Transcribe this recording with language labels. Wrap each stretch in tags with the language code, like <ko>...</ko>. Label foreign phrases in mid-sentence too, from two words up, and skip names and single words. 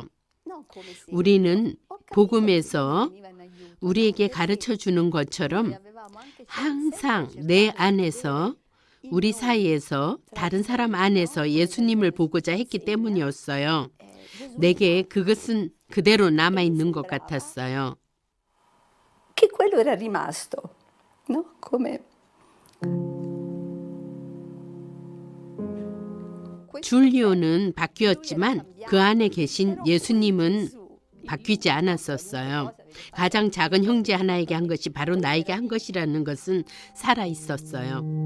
<ko>우리는 복음에서 우리에게 가르쳐 주는 것처럼 항상 내 안에서, 우리 사이에서, 다른 사람 안에서 예수님을 보고자 했기 때문이었어요. 내게 그것은 그대로 남아있는 것 같았어요.</ko> <it>Che quello era rimasto, no? Come</it> <ko>줄리오는 바뀌었지만 그 안에 계신 예수님은 바뀌지 않았었어요. 가장 작은 형제 하나에게 한 것이 바로 나에게 한 것이라는 것은 살아 있었어요.</ko>